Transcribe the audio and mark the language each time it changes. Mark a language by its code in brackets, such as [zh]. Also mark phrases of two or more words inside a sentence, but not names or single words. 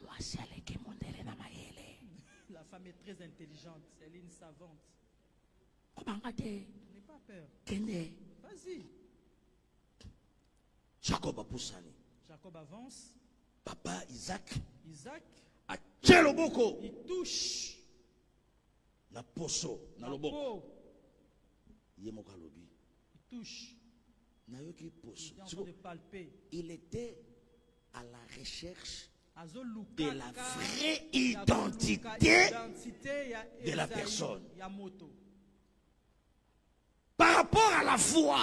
[fr] La femme est très intelligente. Elle est une savante. N'aie pas peur. Vas-y. Jacob avance. Papa Isaac. Il touche. [ln] Na poso, na loboko. [fr] Il touche. Il était à la recherche de la vraie identité de la personne. Par rapport à la foi.